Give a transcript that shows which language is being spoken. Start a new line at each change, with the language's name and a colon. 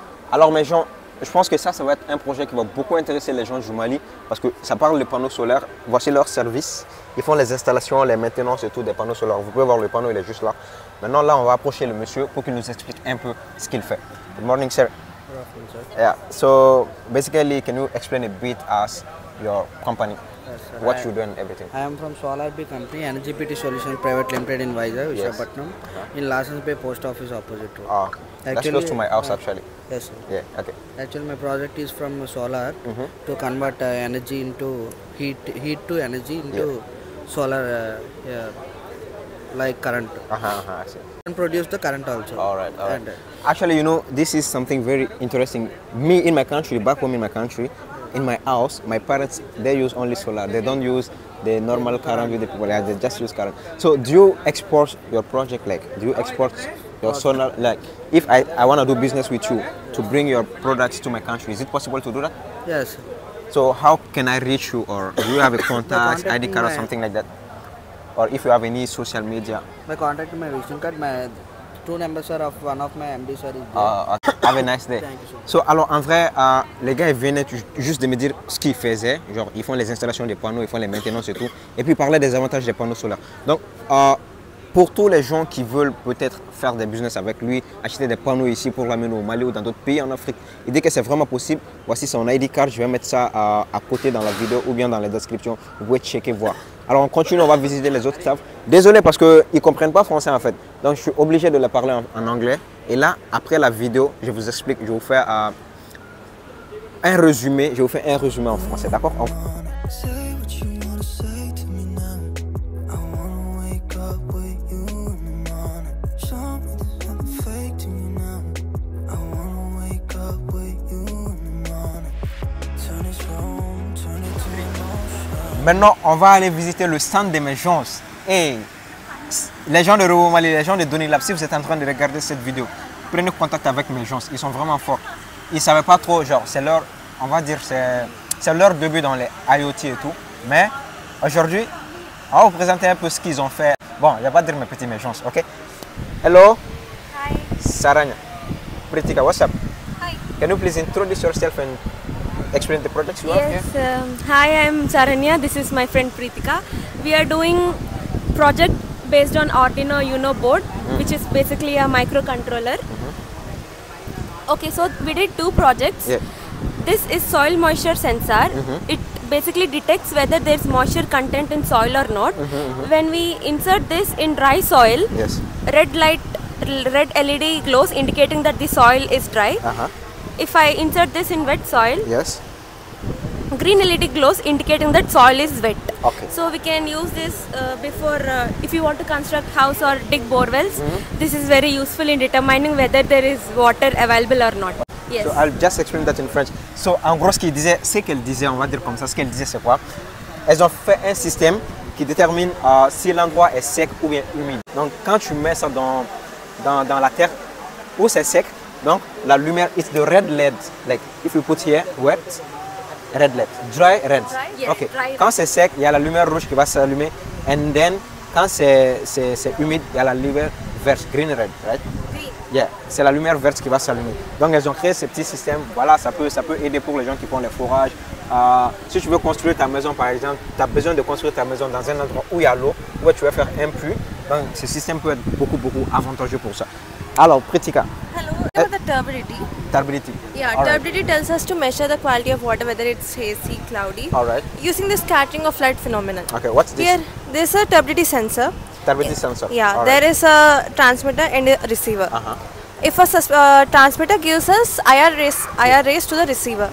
French: Alors mes gens, je pense que ça va être un projet qui va beaucoup intéresser les gens du Mali parce que ça parle de panneaux solaires. Voici leur service. Ils font les installations, les maintenances et tout des panneaux solaires. Vous pouvez voir le panneau, il est juste là. Maintenant, là, on va approcher le monsieur pour qu'il nous explique un peu ce qu'il fait.
English: Good morning, sir. Good afternoon, sir. Yeah. So basically, can you explain a bit as your company, Yes, sir. what you do and everything? I am from Solar B Company, NGPT Solutions Private Limited in Vizag, Yes. Visakhapatnam, in License Bay Post Office opposite road. That's close to my house actually. Yes, sir. Yeah. Okay. Actually, my project is from solar to convert energy into heat to energy into solar, like current, I see. and produce the current also. All right. And, Actually, you know, this is something very interesting. Me in my country, back home in my country, in my house, my parents, they use only solar. They don't use the normal current with the people. They just use current. So do you export your project? Like, do you export your solar? Like, if I want to do business with you to bring your products to my country, is it possible to do that? yes. So how can I reach you, or do you have a contact, contact ID card or my- something like that? Or if you have any social media? My contact, my visiting card, my two numbers are of one of my MD sir is there. Have a nice day. Thank you, sir. So,
French: alors en vrai, les gars ils venaient juste de me dire ce qu'ils faisaient. Genre, ils font les installations des panneaux, ils font les maintenances et tout. Et puis ils parlaient des avantages des panneaux solaires. Donc, pour tous les gens qui veulent peut-être faire des business avec lui, acheter des panneaux ici pour l'amener au Mali ou dans d'autres pays en Afrique, il dit que c'est vraiment possible. Voici son ID card, je vais mettre ça à côté dans la vidéo ou bien dans la description. Vous pouvez checker, voir. Alors on continue, on va visiter les autres staffs. Désolé parce qu'ils ne comprennent pas français en fait. Donc je suis obligé de leur parler en anglais. Et là, après la vidéo, je vous explique, je vous fais un résumé. Je vous fais un résumé en français, d'accord?
English: Say what you wanna say to me now. I wanna wake up with you in the morning. Show me there's nothing fake to me now. I wanna wake up with you in the morning. Turn this room, turn it to emotion.
French: Maintenant, on va aller visiter le stand de mes gens. Et les gens de Robo Mali, les gens de Donilab, si vous êtes en train de regarder cette vidéo, prenez contact avec mes gens. Ils sont vraiment forts. Ils ne savaient pas trop, genre, c'est leur, on va dire, c'est leur début dans les IoT et tout. Mais aujourd'hui, on va vous présenter un peu ce qu'ils ont fait. Bon, je ne vais pas dire mes petits méchants, ok?
English: Hello. Hi. Saranya. Pritika, what's up? Hi. Can you please introduce yourself and explain the projects you have here? Yes. Hi, I'm Saranya. This is my friend Pritika. We are doing project based on Arduino Uno board, which is basically a microcontroller. Okay, so we did two projects. Yeah. This is soil moisture sensor. It basically detects whether there's moisture content in soil or not. When we insert this in dry soil, Yes. red LED glows indicating that the soil is dry. If I insert this in wet soil, Yes. green LED glows indicating that soil is wet. Okay. So we can use this before if you want to construct house or dig bore wells. This is very useful in determining whether there is water available or not. Yes. So I'll just explain that in French.
French: So en gros, ce qu'elle disait, on va dire comme ça, ce qu'elle disait c'est quoi? Elles ont fait un système qui détermine si l'endroit est sec ou bien humide. Donc quand tu mets ça dans la terre où c'est sec, donc la lumière,
English: it's the red LED. Like if you put here wet, red LED, dry red. Dry, yes, Okay. dry.
French: Quand c'est sec, il y a la lumière rouge qui va s'allumer.
English: And then
French: quand c'est humide, il y a la lumière verte,
English: green red, right? Green.
French: Yeah, c'est la lumière verte qui va s'allumer. Donc elles ont créé ce petit système. Voilà, ça peut aider pour les gens qui font les forages. Si tu veux construire ta maison par exemple, tu as besoin de construire ta maison dans un endroit où il y a l'eau, où tu veux faire un puits. Donc ce système peut être beaucoup avantageux pour ça. Alors, Pritika,
English: Hello. About the turbidity. turbidity. Yeah, All right. turbidity tells us to measure the quality of water, whether it's hazy, cloudy, All right. using the scattering of light phenomenon. Okay, what's this? Here, there's a turbidity sensor. Turbidity sensor. Yeah, All there right. is a transmitter and a receiver. if a transmitter gives us IR rays to the receiver.